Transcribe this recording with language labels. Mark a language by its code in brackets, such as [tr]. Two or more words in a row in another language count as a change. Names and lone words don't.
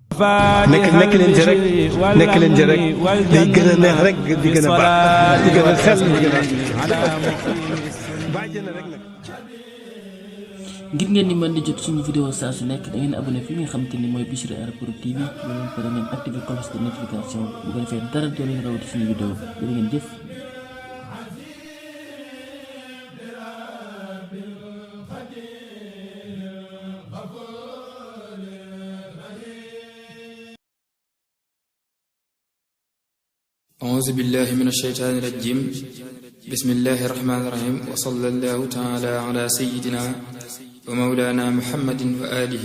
[wo] nekk leen ci rek day gën a neex rek di gën a baax di gën a xel di gën a ngir ngeen di mën di jot suñu vidéo saa su nekk da ngeen abonné fi nga xam te ni mooy Bichri Airport TV ba leen pare ngeen activé [fr] cloche de notification [wo] bu ko defee dara doo leen rawati suñu vidéo jërë ngeen jëf. [ar] أعوذ بالله من الشيطان الرجيم بسم الله الرحمن الرحيم وصلى الله تعالى على سيدنا ومولانا محمد وآله